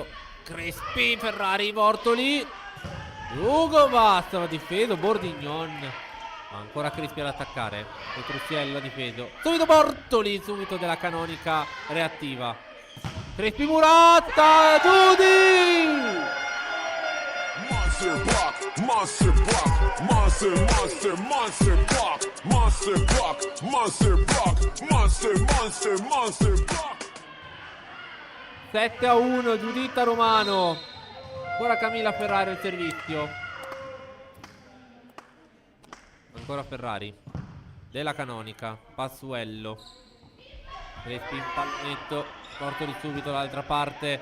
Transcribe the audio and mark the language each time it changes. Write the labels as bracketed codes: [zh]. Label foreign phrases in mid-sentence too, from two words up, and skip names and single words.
[it] Crespi, Ferrari, Bortoli. Ugo basta, va difeso Bordignon. Ancora Crespi ad attaccare. Petruzziello ha difeso. Subito Bortoli, subito della Canonica reattiva. Crespi Murata, Giudi! [en] Monster block, monster block, monster block, monster block, monster block, monster block. [it] 7-1, Giuditta Romano. Ora Camilla Ferrari al servizio. Ancora Ferrari. Della Canonica. Passuello. Crespi in pallonetto. Bortoli subito dall'altra parte.